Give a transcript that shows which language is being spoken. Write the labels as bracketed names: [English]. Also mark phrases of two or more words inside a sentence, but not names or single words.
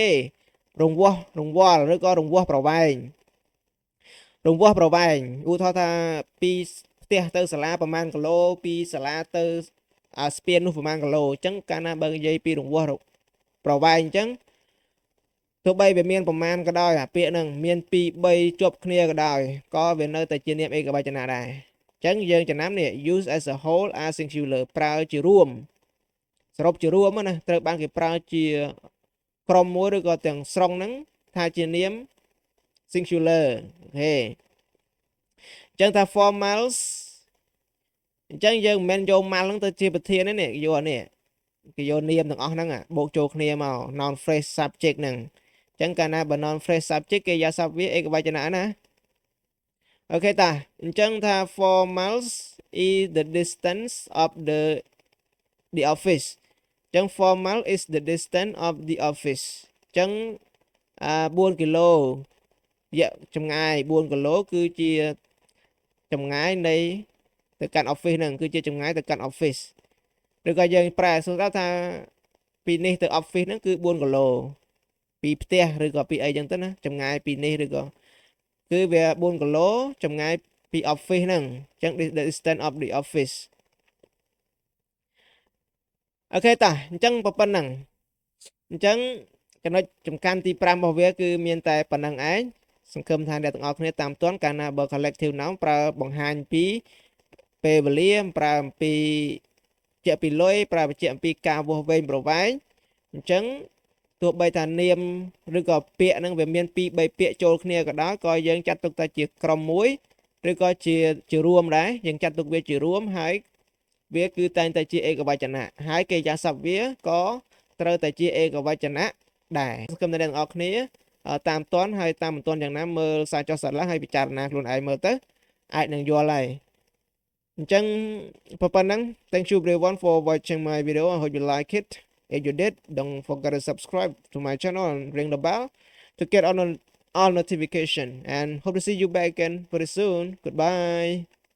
[Khmer] គេរង្វាស់រង្វាល់ឬក៏រង្វាស់ប្រវែងឧទាហរណ៍ថាពីផ្ទះទៅសាលាប្រហែលគីឡូពីសាលាទៅស្ពាននោះប្រហែលគីឡូអញ្ចឹងកាលណាបើនិយាយពីរង្វាស់ប្រវែងអញ្ចឹងទោះបីវាមានប្រ មាណក៏ដោយអាពាក្យហ្នឹងមាន2 3ជាប់គ្នាក៏ដោយក៏វានៅតែជានាមឯកវចនៈដែរអញ្ចឹងយើងចំណាំនេះ [English] use as a whole as singular [Khmer] ប្រើ ជារួមសរុបជារួមណាត្រូវបានគេប្រើជាក្រុមមួយឬក៏ទាំងស្រុងហ្នឹងថាជានាម singular អូខេអញ្ចឹងថា formals អញ្ចឹងយើងមិនមែនយក mal ហ្នឹងទៅជាប្រធានទេនេះយកនេះគេយកនាមទាំងអស់ហ្នឹងបូកចូលគ្នាមក [English] noun phrase subject [Khmer] ហ្នឹងអញ្ចឹងកាលណាបើ [English] noun phrase subject [Khmer] គេយកសព្ទវាឯកវចនៈណាអូខេតាអញ្ចឹងថា [English] formals is the distance of the office [Khmer] អញ្ចឹង [English] formal is the distance of the office [Khmer] អញ្ចឹង 4 គីឡូចម្ងាយ4គីឡូគឺជាចម្ងាយនៃទៅកាន់ office ហ្នឹងគឺជាចម្ងាយទៅកាន់ office ឬក៏យើងប្រែសួរថាពីនេះទៅ office ហ្នឹងគឺ4គីឡូពីផ្ទះឬក៏ពីអីចឹងទៅណាចម្ងាយពីនេះឬក៏គឺវា4គីឡូចម្ងាយពី office ហ្នឹងអញ្ចឹង [English] the distance of the office [Khmer] អូខេតាអញ្ចឹងប៉ុណ្ណឹងអញ្ចឹងចំណុចសំខាន់ទី5របស់វាគឺមានតែប៉ុណ្្នឹងឯងសង្ឃឹមថាអ្នកទាំងអស់គ្នាតាមទាន់កាលណាបើ [English] collective noun [Khmer] ប្រើបង្ហាញពីពេលវេលា ប្រើអំពីជាពីលុយប្រើបញ្ជាក់អំពីការវាស់វែងប្រវែងអញ្ចឹងទោះបីថានាមឬក៏ពាក្យហ្នឹងវាមាន 2 3ពាក្យចូលគ្នាក៏ដោយក៏យើងចាត់ទុកថាជាក្រុមមួយឬក៏ជារួមដែរយើងចាត់ទុកវាជារួមហើយវាគឺតែងតែជាឯកវចនៈហើយកិរិយាសព្ទវាក៏ត្រូវតែជាឯកវចនៈដែរសង្ឃឹមថាអ្នកទាំងអស់គ្នាតាមតាន់ហើយតាមមិនតាន់យ៉ាងណាមើលសារចុះសាកឡើងហើយពិចារណាខ្លួនឯងមើលទៅអាចនឹងយល់ហើយអញ្ចឹងប៉ុណ្ណឹង [English] Thank you everyone for watching my video. I hope you like it. If you did, don't forget to subscribe to my channel and ring the bell to get all notification and hope to see you back again very soon. Goodbye.